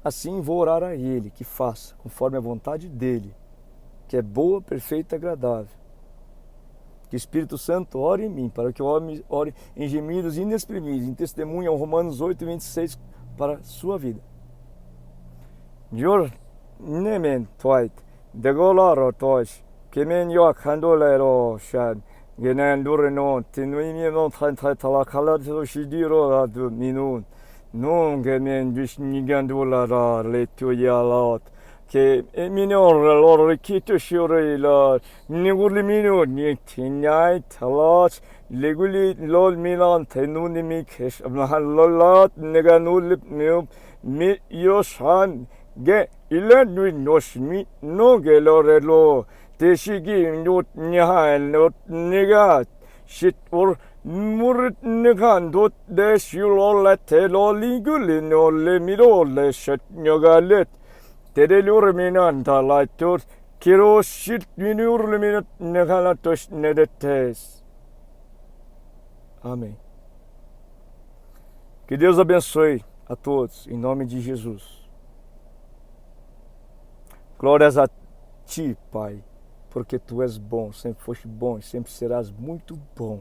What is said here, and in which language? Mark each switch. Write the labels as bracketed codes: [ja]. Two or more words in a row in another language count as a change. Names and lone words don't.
[pt] Assim vou orar a Ele, que faça, conforme a vontade dEle, que é boa, perfeita e agradável. Que o Espírito Santo ore em mim, para que eu ore em gemidos inexprimíveis, em testemunho ao Romanos 8:26, para a sua vida. Yor nemen toit, degolaro tois, kemen yok handolero shad, genen dureno, tinuiminon talakala shidiro adu minun, non gemen vishnigandulara letuyalat, che minor lor kito shurila, nigulimino nitinai talat, leguli lol milan tenunimi kesh, lolat neganulip mi yoshan, ge ilan noshmi no gelorelo teshigi not nihal not nigat shit or murit nigan dot deshulola teloliguli no le mirole shat nyogalet tedelur minanta laitur kiro shit minur minut negalatos nedetes. Amém. Que Deus abençoe a todos, em nome de Jesus. Glórias a Ti, Pai, porque Tu és bom, sempre foste bom e sempre serás muito bom.